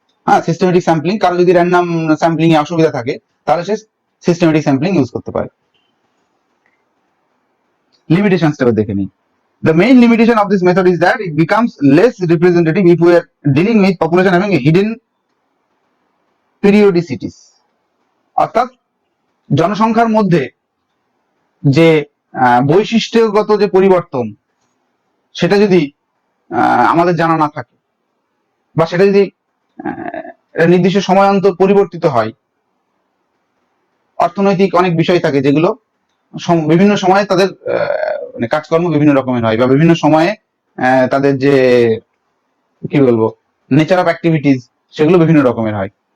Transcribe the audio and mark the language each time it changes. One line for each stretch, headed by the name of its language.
Bangla: হ্যাঁ, systematic sampling, কারো যদি র্যান্ডম স্যাম্পলিং এ অসুবিধা থাকে তাহলে সে সিস্টেমেটিক স্যাম্পলিং ইউজ করতে পারে। লিমিটেশনসটা দেখে নিই।
English: The main limitation of this method is that it becomes less representative if we are dealing with population having a hidden periodicities.
Bangla: অর্থাৎ জনসংখ্যার মধ্যে যে বৈশিষ্ট্যগত যে পরিবর্তন সেটা যদি আমাদের জানা না থাকে, বা সেটা যদি নির্দিষ্ট সময় অন্তর পরিবর্তিত হয়, অর্থনৈতিক অনেক বিষয় থাকে যেগুলো বিভিন্ন সময়ে তাদের মানে কাজকর্ম বিভিন্ন রকমের হয়, বা বিভিন্ন সময়ে তাদের যে কি বলবো নেচার অফ অ্যাক্টিভিটিস সেগুলো বিভিন্ন রকমের হয়।